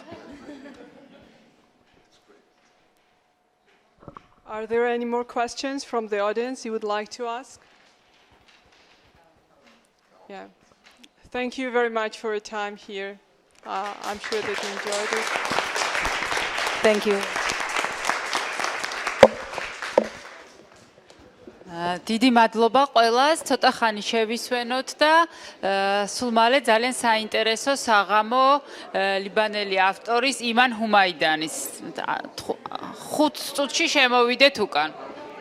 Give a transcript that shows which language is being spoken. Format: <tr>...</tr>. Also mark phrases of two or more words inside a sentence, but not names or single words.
<en>Are there any more questions from the audience you would like to ask? Yeah. Thank you very much for your time here. I'm sure that you enjoyed it. Thank you.</en> <ka>დიდი მადლობა ყველას, ცოტა ხანი შევისვენოთ და სულ მალე ძალიან საინტერესო საღამო ლიბანელი ავტორის იმან ჰუმაიდანის 5 წუთში შემოვიდეთ უკან.</ka>